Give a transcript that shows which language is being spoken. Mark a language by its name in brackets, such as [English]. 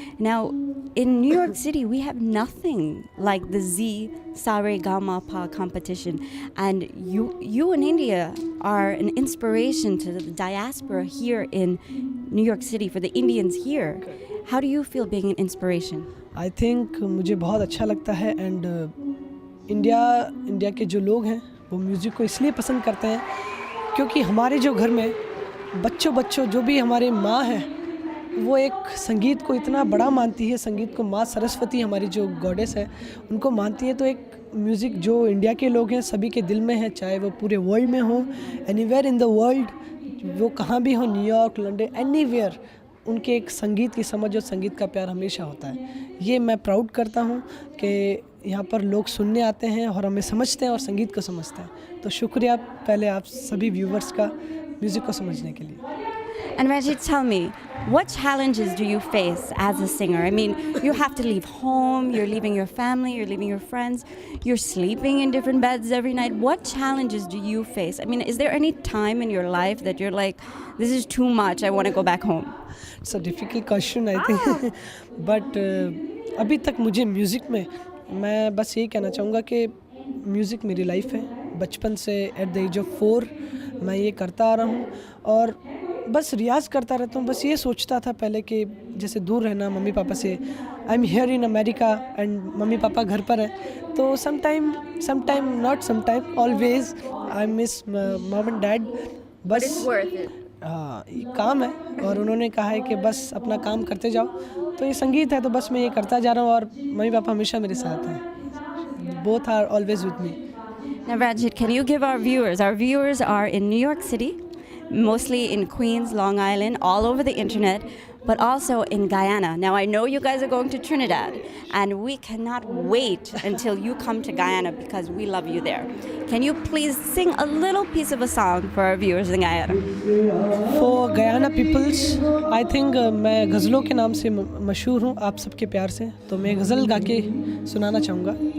[English] Now, in New York City, we have nothing like the Saregamapa competition. And you in India are an inspiration to the diaspora here in New York City, for the Indians here. How do you feel being an inspiration? I think [Hindi] मुझे बहुत अच्छा लगता है and India के जो लोग हैं वो म्यूज़िक को इसलिए पसंद करते हैं क्योंकि हमारे जो घर में बच्चों जो भी हमारे माँ हैं वो एक संगीत को इतना बड़ा मानती है, संगीत को माँ सरस्वती हमारी जो गॉडेस है उनको मानती है। तो एक म्यूज़िक जो इंडिया के लोग हैं सभी के दिल में है, चाहे वो पूरे वर्ल्ड में हो, [English] anywhere in the world, [Hindi] वो कहाँ भी हो, न्यूयॉर्क, लंदन, एनीवेयर, उनके एक संगीत की समझ और संगीत का प्यार हमेशा होता है। ये मैं प्राउड करता हूँ कि यहाँ पर लोग सुनने आते हैं और हमें समझते हैं और संगीत को समझते हैं। तो शुक्रिया पहले आप सभी व्यूवर्स का म्यूज़िक को समझने के लिए। [English] And Ranjit, tell me, what challenges do you face as a singer? I mean, you have to leave home, you're leaving your family, you're leaving your friends, you're sleeping in different beds every night. What challenges do you face? I mean, is there any time in your life that you're like, this is too much, I want to go back home? It's a difficult question, I think. [Hindi] But अभी तक मुझे music में मैं बस यही कहना चाहूँगा कि म्यूज़िक मेरी लाइफ है। बचपन से [English] at the age of 4 [Hindi] मैं ये करता आ रहा हूँ और बस रियाज़ करता रहता हूँ। बस ये सोचता था पहले कि जैसे दूर रहना मम्मी पापा से, [English] I am here in America and [Hindi] mummy papa घर पर हैं, तो [English] Sometime not sometime always I miss mom and dad. [Hindi] बस हाँ, ये काम है और उन्होंने कहा है कि बस अपना काम करते जाओ, तो ये संगीत है तो बस मैं ये करता जा रहा हूँ और मम्मी पापा हमेशा मेरे साथ हैं। [English] Both are always with me. Now Ranjit, can you give our viewers are in New York City, mostly in Queens, Long Island, all over the internet, but also in Guyana. Now I know you guys are going to Trinidad and we cannot wait until you come to Guyana because we love you there. Can you please sing a little piece of a song for our viewers in Guyana? For Guyana peoples, I think [Hindi] मैं गज़लों के नाम से मशहूर हूँ आप सबके प्यार से, तो मैं गज़ल गा के सुनाना चाहूँगा।